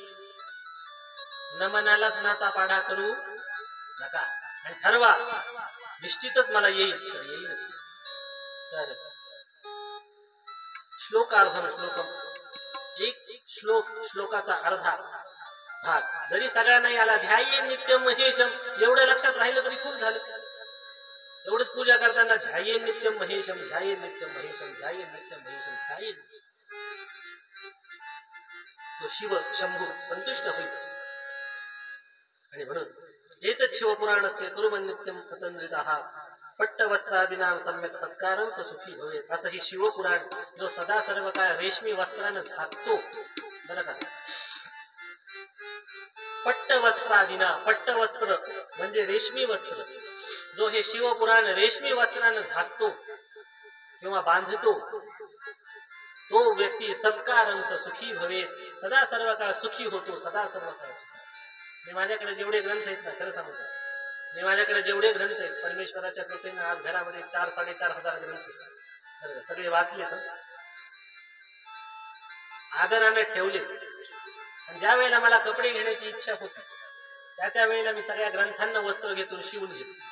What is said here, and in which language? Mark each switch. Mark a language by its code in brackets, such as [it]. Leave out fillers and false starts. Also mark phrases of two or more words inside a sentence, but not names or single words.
[mr] नमनालाच नाचा पाढा करू नका आणि ठरवा निश्चितच मला येईल तर येईलच. तर [sa] श्लोकार्धम श्लोकम, [mr] एक श्लोकाचा अर्धा भाग जरी सगळ्यांना नाही आला, [sa] ध्याये नित्यम महेशम [mr] एवढं लक्षात राहिलं तरी खूप झालं. एवढंच पूजा करताना [sa] ध्याये नित्यम महेशम, ध्याये नित्यम महेशम, ध्याये नित्यम महेशम, [mr] ध्याये, तो शिव शंभू संतुष्ट होईल. आणि म्हणून [sa] एतत् शिवपुराणस्य कुर्वन् नित्यं पतंद्रितः पट्टवस्त्रादीनां सम्यक् सत्कारं स सुखी भवेत्. [mr] असं ही शिवपुराण जो सदा सर्व काळ रेशमी वस्त्रानं झाकतो बरं का. पट्टवस्त्रादीना, पट्टवस्त्र म्हणजे रेशमी वस्त्र, जो हे शिवपुराण रेशमी वस्त्रानं झाकतो किंवा बांधतो, तो व्यक्ती [sa] सत्कारं स सुखी भवेत्, [mr] सदा सर्व काळ सुखी होतो, सदा सर्व काळ सुखी. मी माझ्याकडे जेवढे ग्रंथ आहेत ना, खरं सांगतो, मी माझ्याकडे जेवढे ग्रंथ आहेत परमेश्वराच्या कृपेने आज घरामध्ये 4-4.5 हजार ग्रंथ आहेत, सगळे वाचले तर आदराने ठेवले. आणि ज्या वेळेला मला कपडे घेण्याची इच्छा होती त्या वेळेला मी सगळ्या ग्रंथांना वस्त्र घेतो, शिवून घेतो.